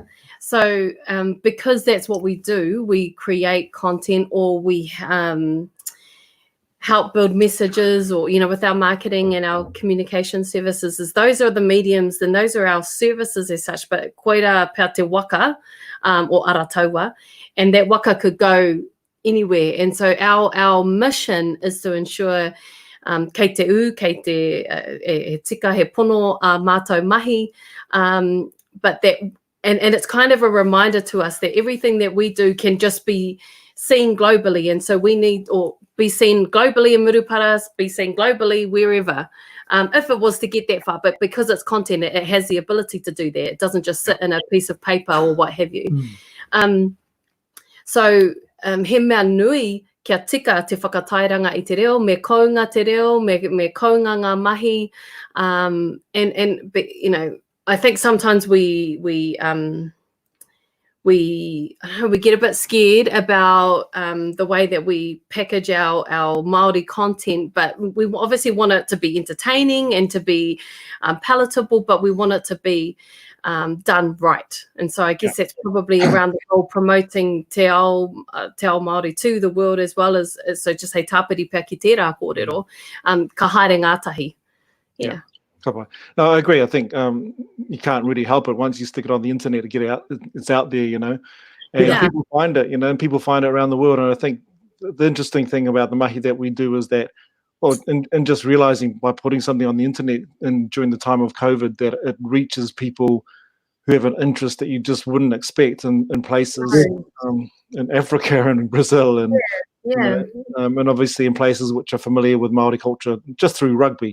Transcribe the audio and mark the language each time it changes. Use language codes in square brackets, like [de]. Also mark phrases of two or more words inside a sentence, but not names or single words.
[en] So because that's what we do, we create content, or we help build messages, or with our marketing and our communication services, those are the mediums, and those are our services as such. But [mi] koira pea te waka [en] or arataua, and that waka could go anywhere. And so our mission is to ensure [mi] kei te u, kei te e tika he pono a mātou mahi, [en] but that and it's kind of a reminder to us that everything that we do can just be seen globally, and so we need, or be seen globally in Murupara, be seen globally wherever, if it was to get that far. But because it's content, it has the ability to do that. It doesn't just sit in a piece of paper or what have you. [mi] So he mea nui kia tika te whakatairanga I te reo, me kounga te reo, me kounga ngā mahi, [en] but I think sometimes we get a bit scared about the way that we package our Māori content, but we obviously want it to be entertaining and to be palatable, but we want it to be done right. And so I guess that's probably around the whole promoting [mi] te ao Māori [en] to the world, as well as, so just say [mi] tāpiri pia ki tērā kōrero, ka haere ngātahi. [en] Yeah. No, I agree. I think you can't really help it once you stick it on the internet to get it out. It's out there, and people find it, and people find it around the world. And I think the interesting thing about the mahi that we do is that, and just realizing by putting something on the internet and during the time of COVID, that it reaches people who have an interest that you just wouldn't expect in places in Africa and Brazil, and and obviously in places which are familiar with Māori culture just through rugby.